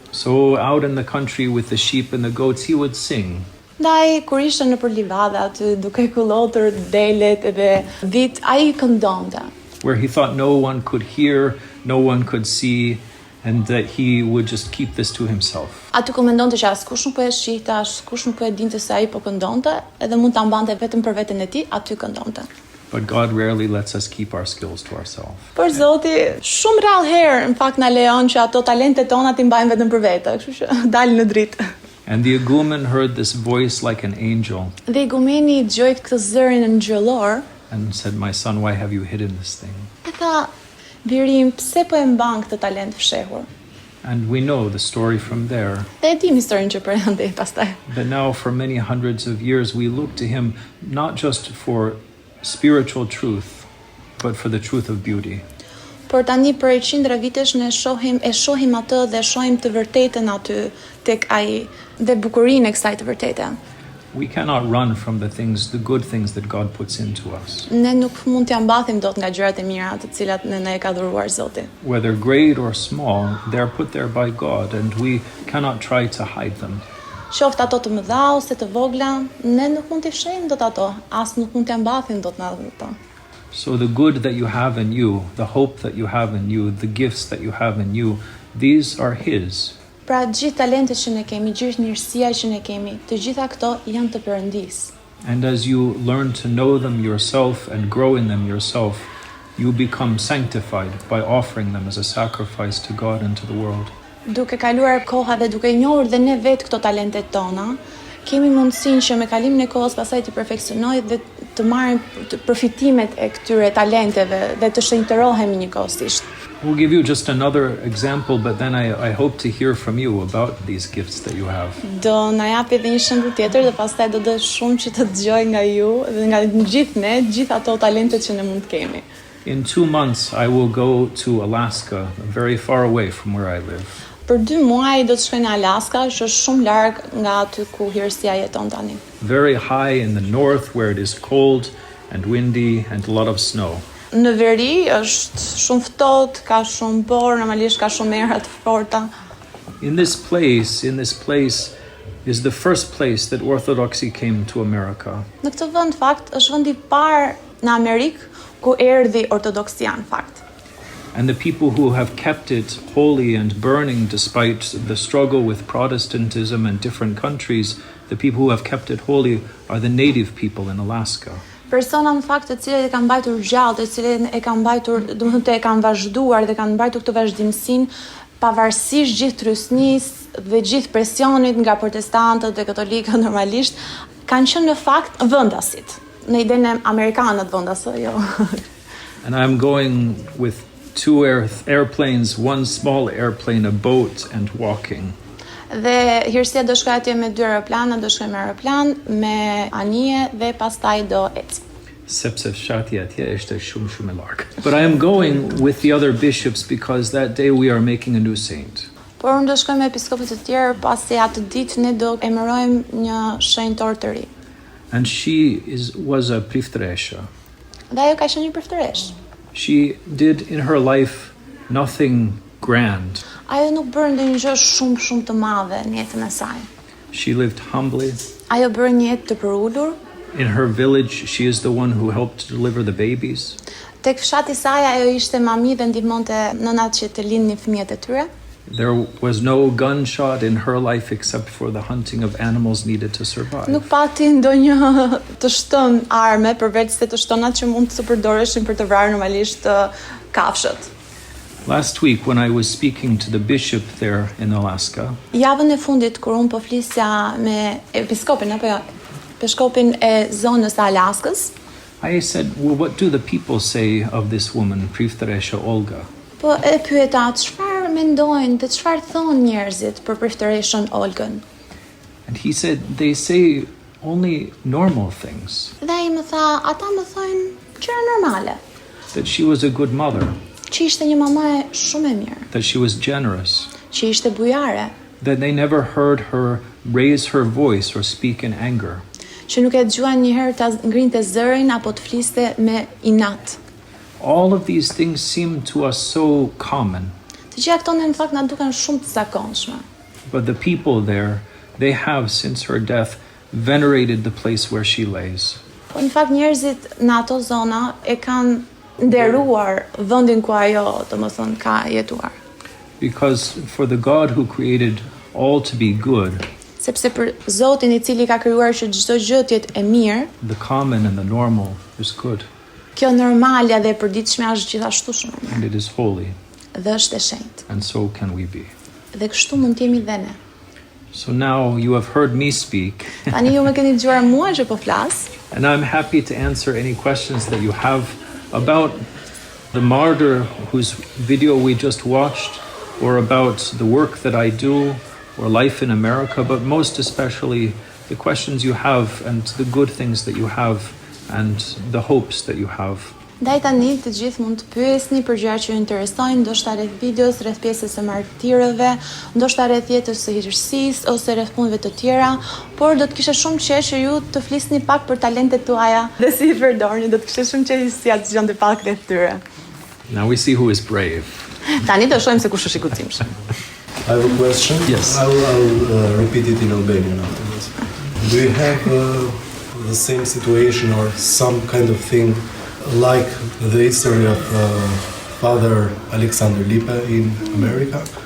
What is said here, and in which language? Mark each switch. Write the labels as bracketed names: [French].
[English] So out in the country with the sheep and the goats, he would sing. [Albanian] Ndaj kur ishte nëpër livadë aty duke kullotur delet edhe dhit, ai këndonte. [English] Where he thought no one could hear, no one could see, and that he would just keep this to himself. [Albanian] Aty ku mendonte që askush nuk po e shihte, askush nuk po e dinte se ai po këndonte, edhe mund ta mbante vetëm për veten e tij, aty këndonte. [English] But God rarely lets us keep our skills to ourselves. [Albanian] Por Zoti shumë rrallë herë në fakt na lejon që ato talentet tona ti mbajmë vetëm për vete, kështu që dalin në dritë. [English] And the igumen heard this voice like an angel [Albanian] Dhe igumeni dëgjoi këtë zërin ngjëllor, [English] and said, "My son, why have you hidden this thing?" [Albanian] e tha, "Birim, pse po e mban këtë talent fshehur?" [English] And we know the story from there. [Albanian] Dhe e dim historinë që përëndej pastaj. [English] But now for many hundreds of years we look to him not just for spiritual truth, but for the truth of beauty. [Albanian] Por tani për qindra vitesh ne shohim atë dhe shohim të vërtetën aty tek ai dhe bukurinë e kësaj të vërtete. [English] We cannot run from the good things that God puts into us. [Albanian] Ne nuk mund t'ja mbathim dot nga gjërat e mira të cilat ne e ka dhuruar Zoti. [English] Whether great or small, they're put there by God and we cannot try to hide them. [Albanian] Qoftë ato të mëdha ose të vogla, ne nuk mund t'i fshehim dot ato, as nuk mund t'ja mbathim dot nga ato. [English] So the good that you have in you, the hope that you have in you, the gifts that you have in you, these are His. [Albanian] Pra gjithë talentet që ne kemi, gjithë mirësia që ne kemi, të gjitha këto janë të Perëndis. [English] And as you learn to know them yourself and grow in them yourself, you become sanctified by offering them as a sacrifice to God and to the world. [Albanian] Duke kaluar koha dhe duke njohur dhe ne vetë këto talentet tona, kemi mundësinë që me kalimin e kohës pasaj të perfeksionojë dhe të marrim përfitimet e këtyre talenteve dhe të shenjtërohemi njëkohësisht. [English] We'll give you just another example, but then I hope to hear from you about these gifts that you have. [Albanian] Do na japi edhe një shembull tjetër dhe pastaj do dësh shumë që të dëgjoj nga ju dhe nga gjithë ne, gjithë ato talentet që ne mund të kemi. [English] In 2 months, I will go to Alaska, very far away from where I live. [Albanian] Për 2 muaj do të shkoj në Alaska, që është shumë larg nga aty ku Hirësia jeton tani. [English] Very high in the north where it is cold and windy and a lot of snow. [Albanian] Në veri është shumë ftohtë, ka shumë borë, normalisht ka shumë erë të forta. [English] In this place is the first place that Orthodoxy came to America. [Albanian] Në këtë vend fakt është vendi I parë në Amerikë ku erdhi ortodoksia në fakt. [English] And the people who have kept it holy and burning despite the struggle with Protestantism in different countries, the people who have kept it holy are the native people in Alaska. [Albanian] Persona në fakt të cilët e kanë mbajtur gjallë, të cilët e kanë mbajtur, domethënë të e kanë vazhduar dhe kanë mbajtur këtë vazhdimsinë pavarësisht gjithë trysnisë dhe gjithë presionit nga protestantët dhe katolikët normalisht, kanë qenë në fakt vendasit. Në idenë amerikanët vendasë, jo. [English] And I'm going with 2 airplanes, 1 small airplane, a boat and walking. [Albanian] Dhe Hirësia do shkoj atje me 2 aeroplana, do shkoj me aeroplan, me anije dhe pastaj do eci. Sepse fshati atje është shumë e larg. [English] But I am going with the other bishops because that day we are making a new saint. [Albanian] Por unë do shkoj me episkopët të tjerë, pasi atë ditë ne do emërojmë një shenjtor të ri. [English] And she was a priftresha. [Albanian] Dhe ajo ka qenë një priftëresh. [English] She did in her life nothing grand. [Albanian] Ajo nuk bërë ndonjë gjë shumë të madhe në jetën e saj. [English] She lived humbly. [Albanian] Ajo bërë një jetë të përulur. [English] In her village, she is the one who helped to deliver the babies. [Albanian] Tek fshati I saj ajo ishte mami dhe ndihmonte nënat që të lindnin fëmijët e tyre. [English] There was no gunshot in her life except for the hunting of animals needed to survive. [Albanian] Nuk pati ndonjë të shtën arme përveç se të shtonat që mund të përdoreshin për të vrarë normalisht kafshët. [English] Last week when I was speaking to the bishop there in Alaska, [Albanian] Javën e fundit kur unë po flisja me episkopin apo jo, episkopin e zonës së Alaskës, [English] I said, well, what do the people say of this woman, Priftëresha Olga? [Albanian] po e pyeta çfarë mendojnë dhe çfarë thonë njerëzit për priftëreshën Olgën. [English] And he said, they say only normal things. [Albanian] Dhe ai më tha, ata më thonë gjëra normale, [English] That she was a good mother, [Albanian] që ishte një mama shumë e mirë, [English] that she was generous, [Albanian] që ishte bujare, [English] that they never heard her raise her voice or speak in anger. [Albanian] që nuk e dëgjuan njëherë ta ngrinte zërin apo të fliste me inat. [English] All of these things seem to us so common, [Albanian] Të gjitha këto në fakt na duken shumë të zakonshme. [English] but the people there, they have since her death venerated the place where she lays. [Albanian] Po në fakt njerëzit në ato zona e kanë nderuar vendin ku ajo, domethënë, ka jetuar. [English] Because for the God who created all to be good, [Albanian] Sepse për Zotin I cili ka krijuar që çdo gjë të jetë e mirë, [English] the common and the normal is good, [Albanian] kjo normalja dhe e përditshme është gjithashtu shumë e mirë [English] and it is holy, [Albanian] dhe është e shenjtë. [English] and so can we be. [Albanian] Dhe kështu mund të jemi dhe ne. [English] So now you have heard me speak, [Albanian] Tani ju më keni dëgjuar mua që po flas, [English] and I'm happy to answer any questions that you have about the martyr whose video we just watched, or about the work that I do, or life in America, but most especially the questions you have and the good things that you have and the hopes that you have. [Albanian] Ndaj tani të gjithë mund të pyesni për gjëra që ju interesojnë, ndoshta rreth videos, rreth pjesës së martirëve, ndoshta rreth jetës së hirësisë ose rreth punëve të tjera, por do të kisha shumë qejf që ju të flisni pak për talentet tuaja dhe si I përdorni, do të kisha shumë qejf si atë dëgjonte pak rreth tyre. [English] Now we see who is brave. [Albanian] Tani do shohim se kush është I guximshëm. [English] I have a question. Yes. I'll repeat it in Albanian afterwards. Do you have the same situation or some kind of thing like the history of Father Alexander Lipa in America?